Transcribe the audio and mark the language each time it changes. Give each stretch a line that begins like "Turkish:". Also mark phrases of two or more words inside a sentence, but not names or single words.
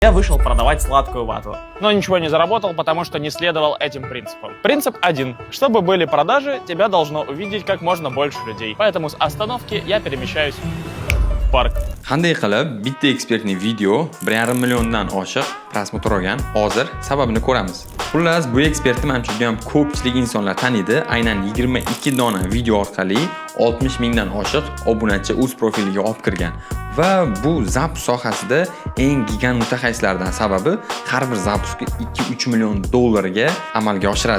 Russian: Я вышел продавать сладкую вату, но ничего не заработал, потому что не следовал этим принципам. Принцип один. Чтобы были продажи, тебя должно увидеть как можно больше людей. Поэтому с остановки я перемещаюсь в парк.
Uzbek: Qanday qilib bitta ekspertning video 1,5 milliondan oshiq prosmotr olgan? Hozir sababini ko'ramiz. Xullas, bu ekspertni menimcha juda ham ko'pchilik insonlar taniydi. Aynan 22 dona video orqali 60 mingdan oshiq obunachi o'z profiliga olib kirgan. Va bu zaps sohasida eng gigant mutaxassislardan, sababi har bir zapusga 2-3 million dollarga amalga oshiradi.